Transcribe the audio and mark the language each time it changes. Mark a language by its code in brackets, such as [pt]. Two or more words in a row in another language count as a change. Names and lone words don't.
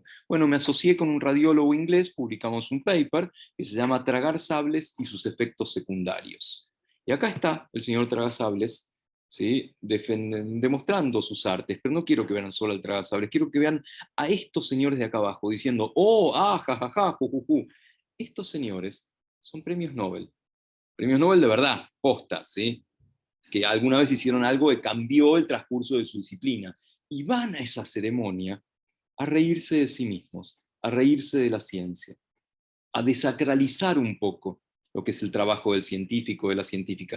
[es] Bueno, me asocié con un radiólogo inglés, publicamos un paper que se llama Tragar sables y sus efectos secundarios. Y acá está el señor Tragasables, ¿sí? Demostrando sus artes, pero no quiero que vean solo al Tragasables, quiero que vean a estos señores de acá abajo diciendo, oh, ah, ja, ja, ja, ju, ju, ju. Estos señores son premios Nobel de verdad, posta, ¿sí? Que alguna vez hicieron algo que cambió el transcurso de su disciplina. Y van a esa ceremonia a reírse de sí mismos, a reírse de la ciencia, a desacralizar un poco lo que es el trabajo del científico, de la científica.